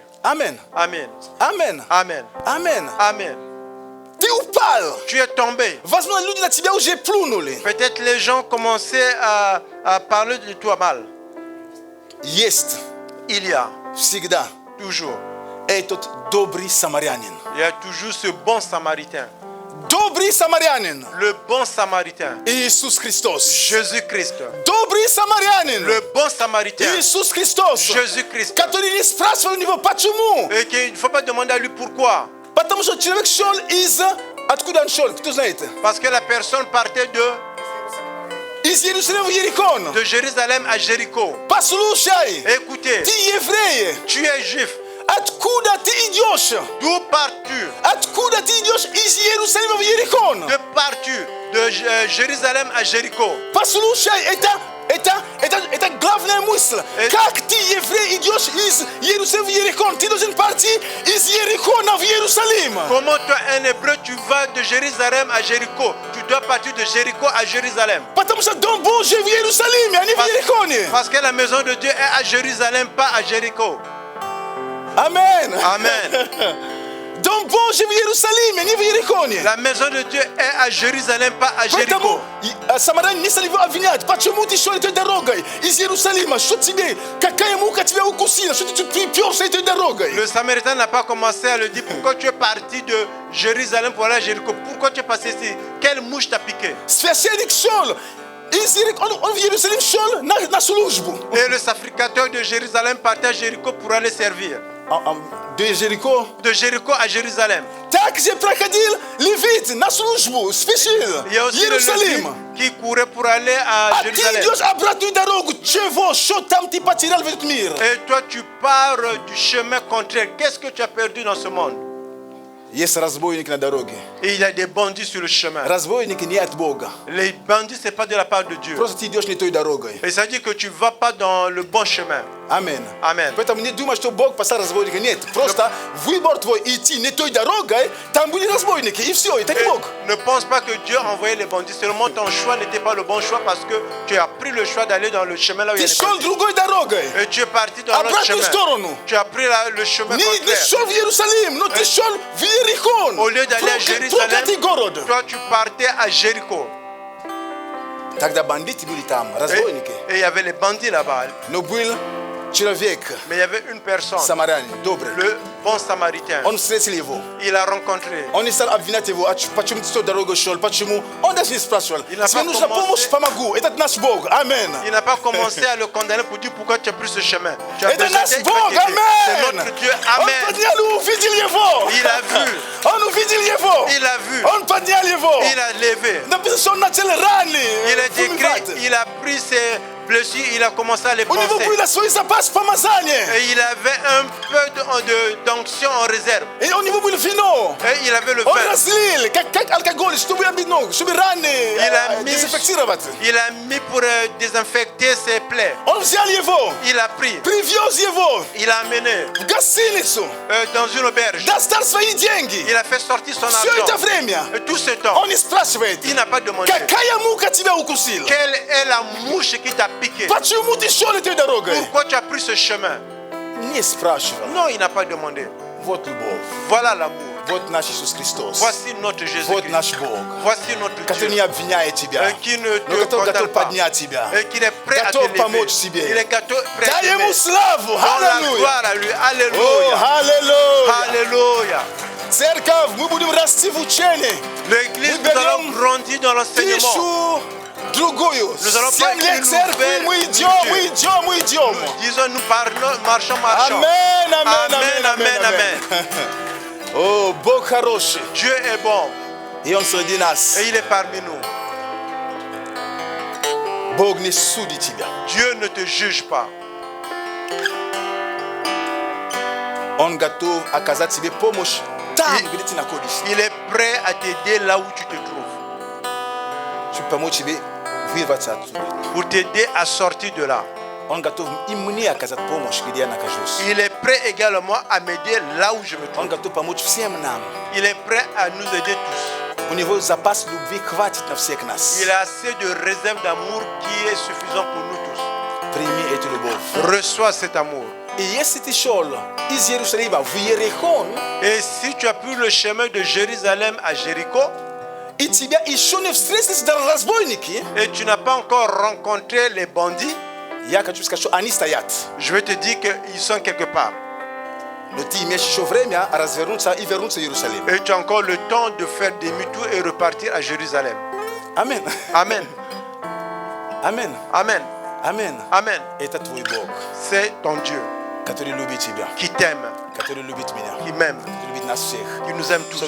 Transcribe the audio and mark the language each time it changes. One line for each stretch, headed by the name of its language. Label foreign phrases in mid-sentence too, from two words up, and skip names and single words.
French: Amen. Amen. Amen. Amen. Amen. Amen. Tu es tombé. Peut-être les gens commençaient à parler de toi mal. Il y a Toujours.
Russian: Этот добрый самарянин.
French: Il y a toujours ce bon samaritain.
Russian: Добрый самарянин.
French: Le bon samaritain.
Russian: Иисус Христос.
French: Jésus-Christ.
Russian: Добрый самарянин.
French: Le bon samaritain.
Russian: Иисус Христос.
French: Jésus-Christ.
Russian: Который не спрашивал у него, почему?
French: Et qu'il ne faut pas demander à lui pourquoi.
Russian: Потому что человек шел из... Откуда он шел? Кто знает?
French: Parce que la personne partait
Russian: из Иерусалима в Иерихон.
French: De Jérusalem à Jéricho.
Russian: Послушай.
French: Écoutez.
Russian: Ты еврей.
French: Tu es juif.
Russian: Откуда ты идешь?
French: D'où pars-tu?
Russian: Откуда ты идешь из Иерусалима в Иерихон?
French: De pars-tu? De Jérusalem à Jéricho.
Russian: Послушай, это главная мысль. Как ты, еврей, идешь из Иерусалима в Иерихон? Ты должен пойти из Иерихона в Иерусалим.
French: Comment toi, un hébreu, tu vas de Jérusalem à Jéricho? Tu dois partir de Jéricho à Jérusalem.
Russian: Потому что дом Божий в Иерусалиме, а не в Иерихоне.
French: Parce que la maison de Dieu est à Jérusalem, pas à Jéricho. Amen. Amen.
Russian: Дом Божий в Иерусалиме, не в Иерихоне.
French: La maison de Dieu est à Jérusalem, pas à Jéricho.
Russian: Поэтому самарянин не стал его обвинять. Почему ты шел этой дорогой из Иерусалима? Что тебе? Какая мука тебя укусила? Что ты приперся этой дорогой?
French: Le Samaritain n'a pas commencé à le dire pourquoi tu es parti de Jérusalem pour aller à Jéricho. Pourquoi tu es passé ici? Quelle mouche t'a piqué?
Russian: Священник шел. Он в Иерусалим шел на службу.
French: Et le sacrificateur de Jérusalem partait à Jéricho pour aller servir. De Jéricho à Jérusalem.
Russian: Также проходил левит на службу, спешил.
French: Il y a aussi
Russian: Иерусалим.
French: Qui courait pour aller à Jérusalem.
Russian: Ты идешь обратную дорогу. Чего? Что там ты потерял в этот мир?
French: Et toi tu pars du chemin contraire. Qu'est-ce que tu as perdu dans ce monde?
Russian: Есть разбойник на дороге.
French: Et il y a des bandits sur le chemin.
Russian: Разбойники не от Бога.
French: Les bandits c'est pas de la part de Dieu.
Russian: Просто ты идешь не той дорогой.
French: Et ça dit que tu vas pas dans le bon chemin. Amen. Amen.
Russian: Поэтому не думай, что Бог послал разбойника. Нет, просто выбор твой идти не той дорогой, там были разбойники, и все, это не Бог.
French: Ne pense pas que Dieu a envoyé les bandits. Seulement ton choix n'était pas le bon choix parce que tu as pris le choix d'aller dans le chemin là où il y a
Russian: Ты
French: les
Russian: шел
French: bandits.
Russian: другой дорогой.
French: Et tu es parti dans l'autre
Russian: Обратную
French: chemin.
Russian: сторону.
French: Tu as pris le chemin
Russian: Не
French: contraire.
Russian: шел в Иерусалим, но ты шел в Иерихон.
French: Au lieu d'aller à Jérusalem,
Russian: проклятый город.
French: toi tu partais à Jéricho.
Russian: Тогда бандиты были там, разбойники.
French: Et il y avait les bandits là-bas.
Russian: Но был человек,
French: Mais il y avait une personne,
Russian: самарянин, добрый.
French: le bon samaritain.
Russian: Он встретил его.
French: Il a rencontré.
Russian: Он не стал обвинять его, почему ты с той дорогой шел, почему. Он даже не спрашивал.
French: Il n'a
Russian: Тебе
French: pas
Russian: нужна
French: commencé.
Russian: помощь, помогу. Это наш Бог. Амен.
French: Il n'a pas commencé à le condamner pour dire pourquoi tu as pris ce chemin. Tu as
Russian: Это
French: besoin
Russian: наш
French: d'être
Russian: Бог.
French: aidé. C'est
Russian: Амен.
French: notre Dieu.
Russian: Он
French: Amen.
Russian: поднял и увидел его.
French: Il a vu.
Russian: Он увидел его.
French: Il a vu.
Russian: Он поднял его.
French: Il a levé.
Russian: Написано, что он начал раны.
French: Il a décrit, il a pris ses blessures, il a commencé à les
Russian: У него
French: penser.
Russian: был свой запас помазания.
French: Et il avait un peu d'onction en réserve.
Russian: И у него был вино.
French: Et il avait le
Russian: Он
French: vin.
Russian: разлил, как алкоголь, чтобы раны дезинфицировать.
French: Il a mis pour désinfecter ses plaies.
Russian: Он взял его,
French: Il a pris.
Russian: привез его
French: Il a amené
Russian: в гостиницу,
French: dans une auberge.
Russian: достал свои деньги.
French: Il a fait sortir son
Russian: Все это
French: argent.
Russian: время
French: Et tout ce temps,
Russian: он не спрашивает,
French: il n'a pas demandé
Russian: какая мука тебя укусила?
French: quelle est la mouche qui t'a piqué.
Russian: Почему ты шел этой дорогой?
French: Pourquoi tu as pris ce chemin?
Russian: Не спрашивал.
French: Non, il n'a pas demandé.
Russian: Вот любовь.
French: Voilà l'amour.
Russian: Вот наш Иисус Христос.
French: Voici notre Jésus.
Russian: Вот наш Бог.
French: Voici notre
Russian: Который не
French: Dieu.
Russian: обвиняет тебя,
French: Qui ne
Russian: но
French: te
Russian: готов
French: condamne pas.
Russian: поднять тебя.
French: Et qu'il est prêt à te
Russian: Готов
French: lever.
Russian: помочь тебе.
French: Il est prêt à
Russian: Дай ему
French: t'aimer.
Russian: славу.
French: Donne la
Russian: Аллилуйя.
French: gloire à lui.
Russian: О,
French: Alléluia.
Russian: аллилуйя.
French: Alléluia.
Russian: Церковь, мы будем расти в учении.
French: L'église,
Russian: Мы
French: nous allons
Russian: берем
French: grandir dans l'enseignement.
Russian: пишу другую.
French: Nous allons
Russian: 7 лет
French: pas
Russian: церкви,
French: une
Russian: мы
French: nouvelle
Russian: идем, мы идем, мы идем.
French: Disons, nous parlons, marchons, marchons.
Russian: Амен, амен,
French: Amen,
Russian: амен,
French: amen,
Russian: амен.
French: amen.
Russian: О, Бог хороший.
French: Dieu est bon
Russian: И Он среди нас.
French: et il est parmi nous.
Russian: Бог не судит тебя.
French: Dieu ne te juge pas.
Russian: Он готов оказать тебе помощь там, где ты находишься.
French: Il est prêt à t'aider là où tu te trouves.
Russian: Чтобы помочь тебе вырваться оттуда.
French: Pour t'aider à sortir de là.
Russian: Он готов и мне оказать помощь, где я нахожусь.
French: Il est prêt également à m'aider là où je me trouve.
Russian: Он готов помочь всем нам.
French: Il est prêt à nous aider tous.
Russian: У него запас любви хватит на всех нас.
French: Il a assez de réserve d'amour qui est suffisant pour nous tous.
Russian: Прими эту любовь.
French: Reçois cet amour.
Russian: И если ты шел из Иерусалима в Иерихон,
French: Et si tu as pris le chemin de Jérusalem à Jéricho,
Russian: и тебя еще не встретились разбойники,
French: et tu n'as pas encore rencontré les bandits,
Russian: я хочу сказать, что они стоят.
French: je vais te dire qu'ils sont quelque part. Et tu as encore le temps de faire demi-tour et repartir à Jérusalem. Amen. Amen. Amen. Amen. Amen. Amen. Amen. C'est ton Dieu qui t'aime, qui m'aime, qui nous aime tous.